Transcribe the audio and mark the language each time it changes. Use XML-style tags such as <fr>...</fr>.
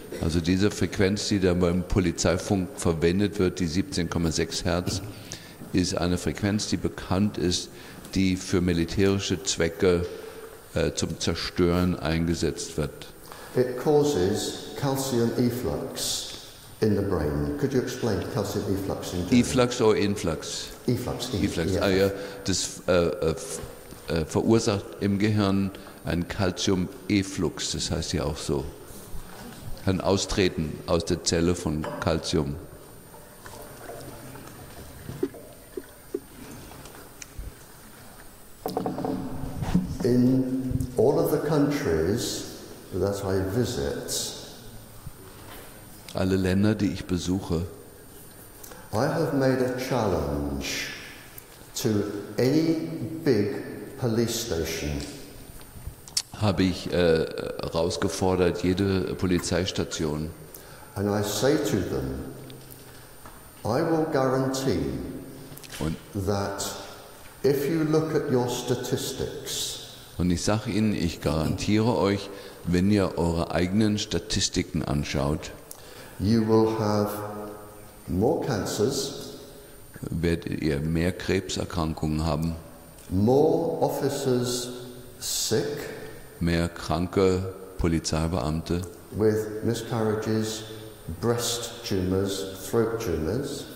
<de>Also diese Frequenz, die da beim Polizeifunk verwendet wird, die 17,6 Hertz, ist eine Frequenz, die bekannt ist, die für militärische Zwecke zum Zerstören eingesetzt wird.</de> <en>It causes calcium efflux in the brain. Could you explain calcium efflux in German?</en> <de>Efflux oder Influx?</de> <en>Efflux. Efflux. Yeah.</en> <de>Ah, ja, das verursacht im Gehirn einen Calcium-Efflux, das heißt ja auch so. Ein Austreten aus der Zelle von Calcium.</de> <en>In all of the countries that I visit,</en> <de>Alle Länder, die ich besuche,</de> <en>I have made a challenge to any big police station</en> <de>habe ich herausgefordert, jede Polizeistation.</de> <en>and I say to them, I will guarantee</en> <de>Und,</de> <en>that if you look at your statistics,</en> <de>und ich sage Ihnen, ich garantiere euch, wenn ihr eure eigenen Statistiken anschaut,</de> <en>you will have more cancers,</en> <de>werdet ihr mehr Krebserkrankungen haben,</de> <en>more officers sick</en> <de>mehr kranke Polizeibeamte,</de> <en>with miscarriages, breast tumors, throat tumors,</en>